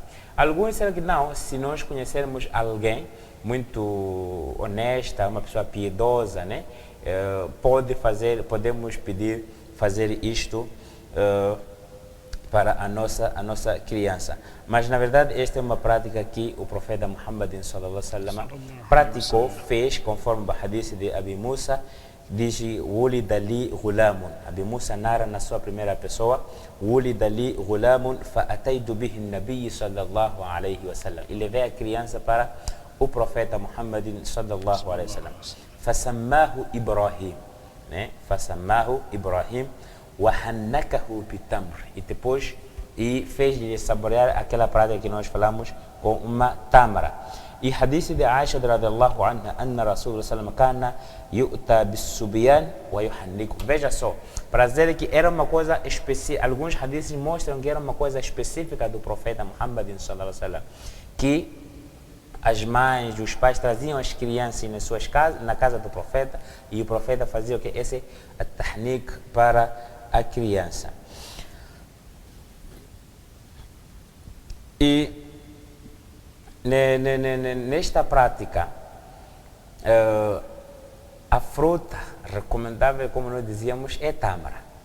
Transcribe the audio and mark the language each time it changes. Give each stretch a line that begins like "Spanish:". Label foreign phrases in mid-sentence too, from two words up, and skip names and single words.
Portuguese: Alguns disseram que não, se nós conhecermos alguém muito honesta, uma pessoa piedosa, né, podemos pedir fazer isto para a nossa criança. Mas, na verdade, esta é uma prática que o profeta Muhammad
Arabic: صلى الله عليه وسلم
Portuguese: praticou, fez, conforme o hadith de Abi Musa, diz:
Arabic: "ولد لي غلام".
Portuguese: Abi Musa narra na sua primeira pessoa:
Arabic: "ولد لي غلام فأتيت به النبي صلى الله عليه وسلم".
Portuguese: E levei a criança para o profeta Muhammad
Arabic: صلى الله عليه وسلم. "فسماه إبراهيم", né? "فسماه إبراهيم وحنكه بتمر".
Portuguese: E depois fez-lhe saborear aquela prática que nós falamos com uma tâmara. E hadith de Aisha
Arabic: رضي الله عنها أن رسول الله صلى الله عليه وسلم كان يؤتى بالصبيان ويحنك.
Portuguese: Veja só, para dizer que era uma coisa específica, alguns hadiths mostram que era uma coisa específica do profeta Muhammad
Arabic: صلى الله عليه وسلم,
Portuguese: que as mães, os pais traziam as crianças nas suas casas, na casa do profeta, e o profeta fazia o que? Esse tahnik para a criança. E nesta prática, a fruta recomendável, como nós dizíamos, é tâmara.